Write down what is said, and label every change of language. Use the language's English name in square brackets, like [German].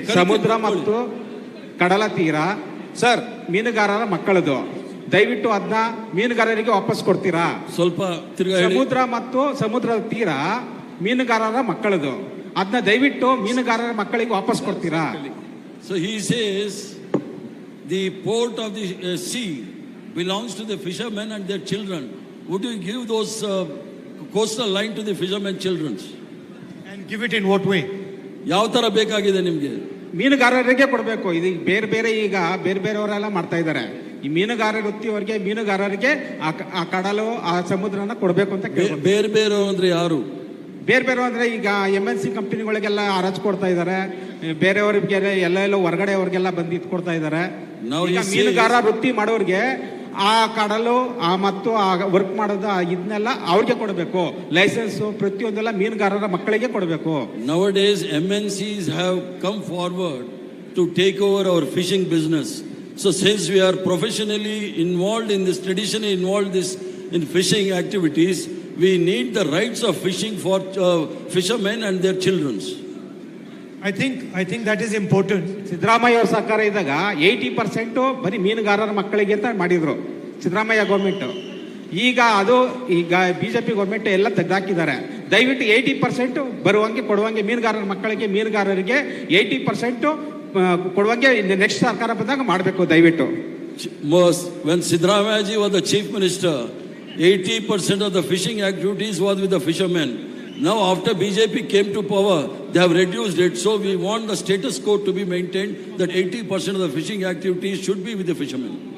[Kannada] ಸಮುದ್ರ ಮತ್ತು ಕಡಲ ತೀರ ಸರ್, ಮೀನುಗಾರರ ಮಕ್ಕಳದು. ದಯವಿಟ್ಟು ಅದನ್ನ ಮೀನುಗಾರರಿಗೆ ವಾಪಸ್ ಕೊಡ್ತೀರಾ? ಸ್ವಲ್ಪ ತಿರ್ಗಾ ಹೇಳಿ. ಸಮುದ್ರ ಮತ್ತು ಸಮುದ್ರದ ತೀರ ಮೀನುಗಾರರ ಮಕ್ಕಳದು. ಅದನ್ನ ದಯವಿಟ್ಟು ಮೀನುಗಾರರ ಮಕ್ಕಳಿಗೆ ವಾಪಸ್ ಕೊಡ್ತೀರಾ? [English] So he says the port of the sea belongs to the fishermen and their children. Would you give those coastal line to the fishermen children? And give it in what way? [Kannada] ಯಾವ ತರ ಬೇಕಾಗಿದೆ ನಿಮ್ಗೆ? ಮೀನುಗಾರರಿಗೆ ಕೊಡಬೇಕು. ಇದು ಬೇರೆ ಬೇರೆಯವರೆಲ್ಲ ಮಾಡ್ತಾ ಇದ್ದಾರೆ. ಈ ಮೀನುಗಾರ ವೃತ್ತಿಯವರಿಗೆ, ಮೀನುಗಾರರಿಗೆ ಆ ಕಡಲು, ಆ ಸಮುದ್ರನ ಕೊಡಬೇಕು ಅಂತ ಕೇಳ್ಬೋದು. ಬೇರೆ ಅಂದ್ರೆ ಯಾರು? ಬೇರೆ ಅಂದ್ರೆ ಈಗ MNC ಕಂಪನಿಗಳಿಗೆಲ್ಲ ಹರಾಜು ಕೊಡ್ತಾ ಇದ್ದಾರೆ. ಬೇರೆಯವ್ರಿಗೆ ಎಲ್ಲೆಲ್ಲೋ ಹೊರಗಡೆ ಅವ್ರಿಗೆಲ್ಲ ಬಂದು ಇದು ಕೊಡ್ತಾ ಇದ್ದಾರೆ. ಮೀನುಗಾರ ವೃತ್ತಿ ಮಾಡೋರಿಗೆ ಆ ಕಡಲು ಮತ್ತು ಆ ವರ್ಕ್ ಮಾಡೋದು ಇದನ್ನೆಲ್ಲ ಅವ್ರಿಗೆ ಕೊಡಬೇಕು. ಲೈಸೆನ್ಸ್ ಪ್ರತಿಯೊಂದೆಲ್ಲ ಮೀನುಗಾರರ ಮಕ್ಕಳಿಗೆ ಕೊಡಬೇಕು. [English] Nowadays MNCs have come forward to take over our fishing business. So since we are professionally involved in this, traditionally involved in fishing activities, we need the rights of fishing for fishermen and their children. I think that is important. [Kannada] Siddaramaiah ಅವ್ರ ಸರ್ಕಾರ ಇದ್ದಾಗ 80% ಬರೀ ಮೀನುಗಾರರ ಮಕ್ಕಳಿಗೆ ಅಂತ ಮಾಡಿದ್ರು Siddaramaiah government. ಈಗ BJP government ಎಲ್ಲ ತೆಗೆದಾಕಿದ್ದಾರೆ. ದಯವಿಟ್ಟು 80% ಬರುವಂಗೆ ಕೊಡುವಂಗೆ ಮೀನುಗಾರರಿಗೆ 80% ಕೊಡುವಂಗೆ ನೆಕ್ಸ್ಟ್ ಸರ್ಕಾರ ಬಂದಾಗ ಮಾಡಬೇಕು ದಯವಿಟ್ಟು. [English] When Siddaramaiah ji was the chief minister, 80% of the fishing activities was with the fishermen. Now after BJP came to power, they have reduced it. So we want the status quo to be maintained, that 80% of the fishing activities should be with the fishermen.